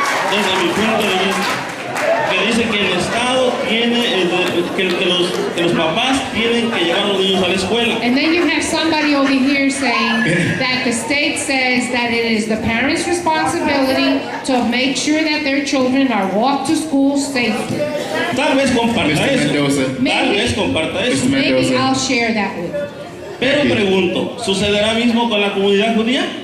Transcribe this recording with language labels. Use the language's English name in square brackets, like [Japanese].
[Spanish] Desde mi punto de vista, que dice que el Estado tiene, que los papás tienen que llevar a los niños a la escuela. [English] And then you have somebody over here saying that the state says that it is the parents' responsibility to make sure that their children are walked to school safely. [Spanish] Tal vez comparta eso. Tal vez comparta eso. [English] Maybe I'll share that with you. [Spanish] Pero pregunto, ¿sucederá mismo con la comunidad judía?